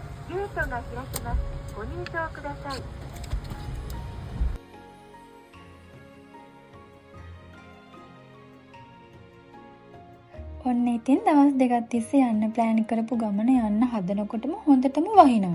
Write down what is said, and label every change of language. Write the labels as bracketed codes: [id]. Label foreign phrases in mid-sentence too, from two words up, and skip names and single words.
[ja] ゲートが開きます。ご入場ください。 [si] ඔන්න ඉතින් දවස් දෙකක් තිස්සේ යන්න ප්ලෑන් කරපු ගමන යන්න හදනකොටම හොඳටම වහිනවා.